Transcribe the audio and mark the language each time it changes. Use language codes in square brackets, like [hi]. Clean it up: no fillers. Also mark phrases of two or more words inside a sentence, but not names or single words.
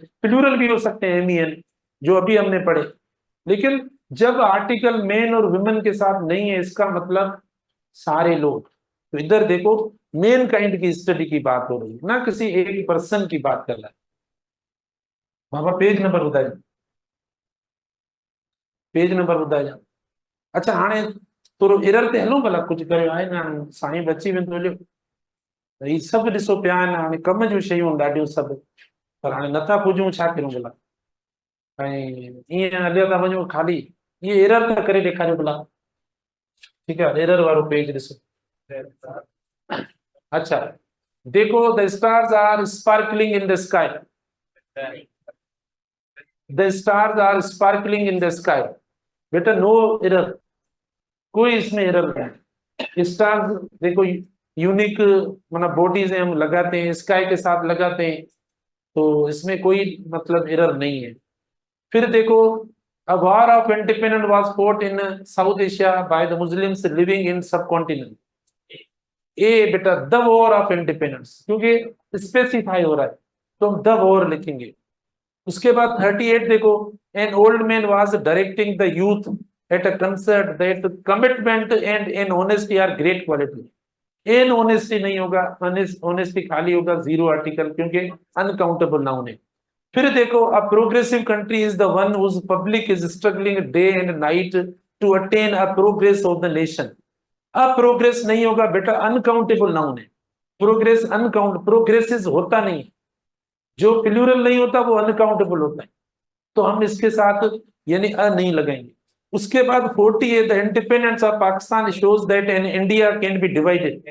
[ur] پلورل بھی ہو سکتے ہیں، MEN، جو ابھی ہم نے پڑھے۔ لیکن جب آرٹیکل مین اور ویمن کے ساتھ نہیں ہے، اس کا مطلب سارے لوگ. تو ادھر دیکھو [en] man kind [ur] کی اسٹڈی کی بات ہو رہی ہے، نا کسی ایک پرسن کی بات کر رہا ہے. بابا [en] page number [ur] بتائیے, [en] page number [ur] بتائیے. [sd] अच्छा हाणे थोरो एरर ते हलूं भला, कुछ करियो आहे न साईं बची वेंदो हलियो। ही सभु ॾिसो पिया आहिनि, हाणे कम जूं शयूं ॾाढियूं सभु, पर हाणे नथा पुॼूं, छा करूं भला। ऐं ईअं हलियो था वञूं खाली, ये एरर त करे ॾेखारियो भला। [ur] ٹھیک ہے, [sd] एरर वारो पेज ॾिसो। [ur] اچھا دیکھو, [en] the stars are sparkling in the sky, the stars are sparkling in the sky. [ur] بیٹا [en] no error, [ur] کوئی اس میں ایرر نہیں. اسٹارز دیکھو یونیک، مطلب باڈیز ہم لگاتے ہیں، اسکائی کے ساتھ لگاتے ہیں، تو اس میں کوئی مطلب ایرر نہیں ہے. پھر دیکھو, [en] a war of independence was fought in South Asia by the Muslims living in subcontinent। [ur] اے بیٹا [en] the war of independence, [ur] کیونکہ اسپیسیفائی ہو رہا ہے تو ہم [en] the war [ur] لکھیں گے. اس کے بعد 38 دیکھو, [en] an old man was directing the youth at a concert that commitment and an honesty are great quality. an honesty [ur] نہیں ہوگا، آنیسٹی خالی ہوگا, [en] zero article, [ur] کیونکہ [en] uncountable noun [ur] ہے. پھر دیکھو, [en] a progressive country is the one whose public is struggling day and night to attain a progress of the nation. [ur] اب پروگریس نہیں ہوگا بیٹا, [en] uncountable noun [ur] ہے. [en] progress uncount, [ur] پروگریسس ہوتا نہیں، جو پلورل نہیں ہوتا وہ ان کاؤنٹیبل ہوتا ہے، تو ہم اس کے ساتھ یعنی اے نہیں لگائیں گے. اس کے بعد 40 ہے, [en] the independence of Pakistan shows that an India can be divided.